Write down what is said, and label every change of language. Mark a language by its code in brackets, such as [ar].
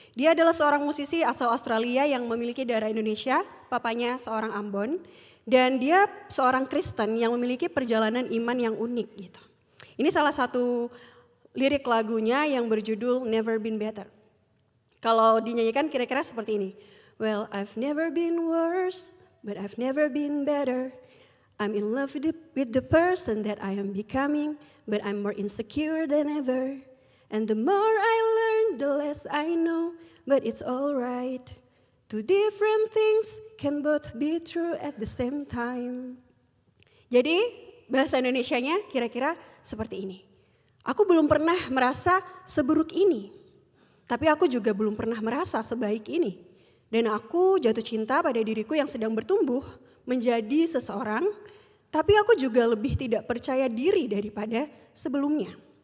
[id] Dia adalah seorang musisi asal Australia yang memiliki darah Indonesia, papanya seorang Ambon. Dan dia seorang Kristen yang memiliki perjalanan iman yang unik gitu. Ini salah satu lirik lagunya yang berjudul Never Been Better. Kalau dinyanyikan kira-kira seperti ini. [en] Well, I've never been worse, but I've never been better. I'm in love with the person that I am becoming. But I'm more insecure than ever. And the more I learn, the less I know. But it's alright. Two different things can both be true at the same time. [id] Jadi bahasa Indonesianya kira-kira seperti ini. Aku belum pernah merasa seburuk ini. Tapi aku juga belum pernah merasa sebaik ini. Dan aku jatuh cinta pada diriku yang sedang bertumbuh menjadi seseorang. Tapi aku juga lebih tidak percaya diri daripada sebelumnya.